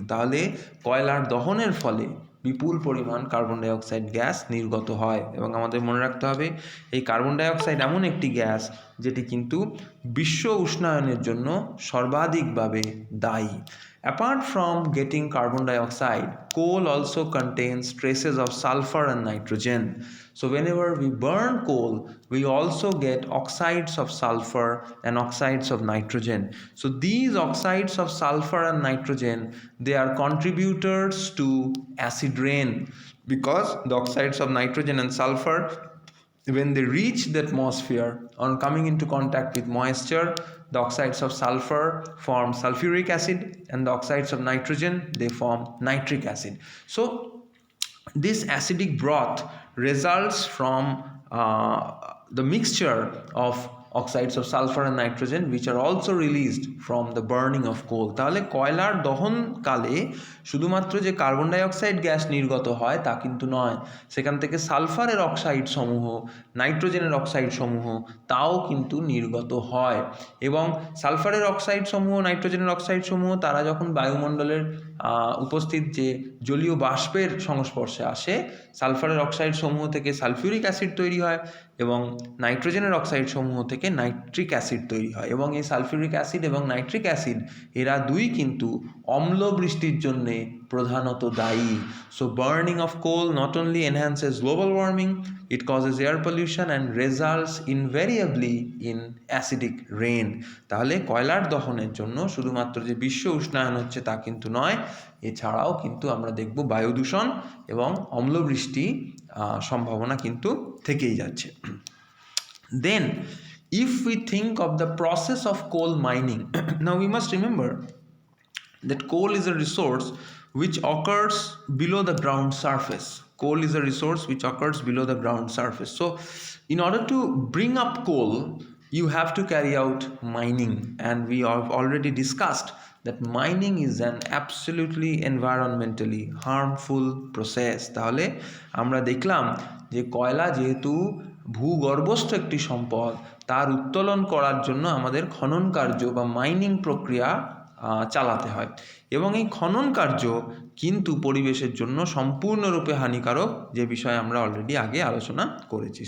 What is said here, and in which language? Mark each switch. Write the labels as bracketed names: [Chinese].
[Bangla] তাহলে কয়লার দহনের ফলে বিপুল পরিমাণ কার্বন ডাইঅক্সাইড গ্যাস নির্গত হয়, এবং আমাদের মনে রাখতে হবে এই কার্বন ডাইঅক্সাইড এমন একটি গ্যাস যেটি কিন্তু বিশ্ব উষ্ণায়নের জন্য সর্বাধিকভাবে দায়ী। [English] Apart from getting carbon dioxide, coal also contains traces of sulfur and nitrogen. So whenever we burn coal, we also get oxides of sulfur and oxides of nitrogen. So these oxides of sulfur and nitrogen, they are contributors to acid rain, because the oxides of nitrogen and sulfur, when they reach the atmosphere, on coming into contact with moisture, the oxides of sulfur form sulfuric acid, and the oxides of nitrogen, they form nitric acid. So this acidic broth results from the mixture of oxides of sulfur and nitrogen which are also released from the burning of coal. [Bangla] তাহলে কয়লার দহনকালে শুধুমাত্র যে carbon die oxide gas নির্গত হয় তা কিন্তু নয়, সেখান থেকে সালফারের অক্সাইড সমূহ, নাইট্রোজেনের অক্সাইড সমূহ তাও কিন্তু নির্গত হয়। এবং সালফারের অক্সাইড সমূহ, নাইট্রোজেনের অক্সাইড সমূহ তারা যখন বায়ুমণ্ডলের উপস্থিত যে জলীয় বাষ্পের সংস্পর্শে আসে, সালফারের অক্সাইড সমূহ থেকে সালফিউরিক অ্যাসিড তৈরি হয় এবং নাইট্রোজেনের অক্সাইড সমূহ থেকে নাইট্রিক অ্যাসিড তৈরি হয়। এবং এই সালফিউরিক অ্যাসিড এবং নাইট্রিক অ্যাসিড এরা দুই কিন্তু অম্ল বৃষ্টির জন্যে প্রধানত দায়ী। [English] So burning of coal not only enhances global warming, it causes air pollution and results invariably in acidic rain. [Bangla] তাহলে কয়লার দহনের জন্য শুধুমাত্র যে বিশ্ব উষ্ণায়ন হচ্ছে তা কিন্তু নয়, এছাড়াও কিন্তু আমরা দেখব বায়ু দূষণ এবং অম্লবৃষ্টি সম্ভাবনা কিন্তু থেকেই যাচ্ছে। [English] Then if we think of the process of coal mining, now we must remember that coal is a resource which occurs below the ground surface. Coal is a resource which occurs below the ground surface. So in order to bring up coal, you have to carry out mining, and we have already discussed that mining is an absolutely environmentally harmful process. [Bangla] তাহলে আমরা দেখলাম যে কয়লা যেহেতু ভূগর্ভস্থ একটি সম্পদ, তার উত্তোলন করার জন্য আমাদের খনন কার্য বা মাইনিং প্রক্রিয়া চালাতে হয় এবং এই খনন কার্য কিন্তু পরিবেশের জন্য সম্পূর্ণরূপে হানিকারক, যে বিষয়ে আমরা অলরেডি আগে আলোচনা করেছি।